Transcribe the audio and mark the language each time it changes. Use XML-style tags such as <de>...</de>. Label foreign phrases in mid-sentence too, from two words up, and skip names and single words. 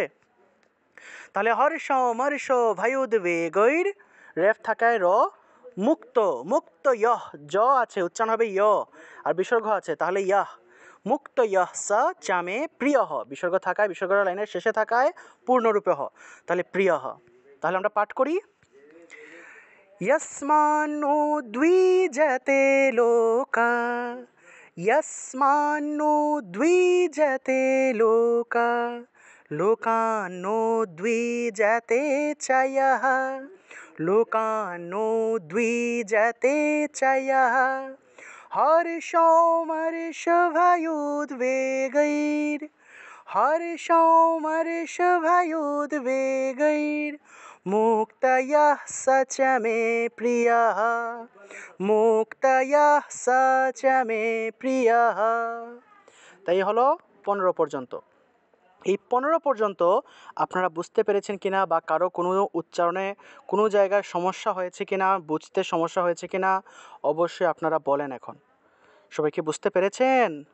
<bn>তাহলে</bn> <sa>হর্ষ মর্ষ ভায়ুদ্বেগৈর,</sa> <bn>রেফ থাকায় র, মুক্ত, মুক্ত ইয়হ, জ আছে উচ্চারণ হবে ইয়, আর বিসর্গ আছে তাহলে ইয়াহ,</bn> <sa>মুক্ত ইয়হ সা চামে প্রিয় হ,</sa> <bn>বিসর্গ থাকায়, বিসর্গ লাইনের শেষে থাকায় পূর্ণরূপে হ, তাহলে প্রিয় হ। তাহলে আমরা পাঠ করি,</bn> <sa>यस्मान्नो द्विजते लोका, यस्मान्नो द्विजते लोका, लोकान्नो द्विजते च यः, लोकान्नो द्विजते च यः, हर्षोमर्षभयोद्वेगैर्, हर्षोमर्षभयोद्वेगैर्, मुक्तयः स च मे प्रियः, मुक्तयः स च मे प्रियः।</sa> <bn>তাই হলো 15 পর্যন্ত। এই 15 পর্যন্ত আপনারা বুঝতে পেরেছেন কিনা, বা কারো কোনো উচ্চারণে কোনো জায়গায় সমস্যা হয়েছে কিনা, বুঝতে সমস্যা হয়েছে কিনা, অবশ্যই আপনারা বলেন। এখন সবাই কি বুঝতে পেরেছেন?</bn>